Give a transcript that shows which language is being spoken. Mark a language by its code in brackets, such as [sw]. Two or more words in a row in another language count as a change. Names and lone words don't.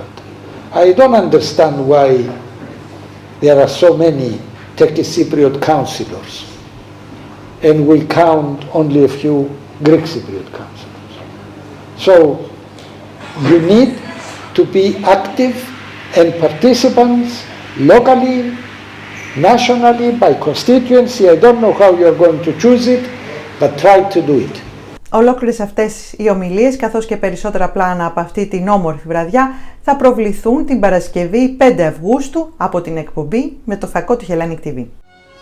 [en] I don't understand why there are so many Turkish Cypriot councillors, and we count only a few Greek Cypriot councillors. So you need to be active and participants locally, nationally, by constituency. I don't know how you're going to choose it, but try to do it. [el] Ολόκληρες αυτές οι ομιλίες, καθώς και περισσότερα πλάνα από αυτή την όμορφη βραδιά, θα προβληθούν την Παρασκευή 5 Αυγούστου από την εκπομπή με το φακό του Hellenic TV.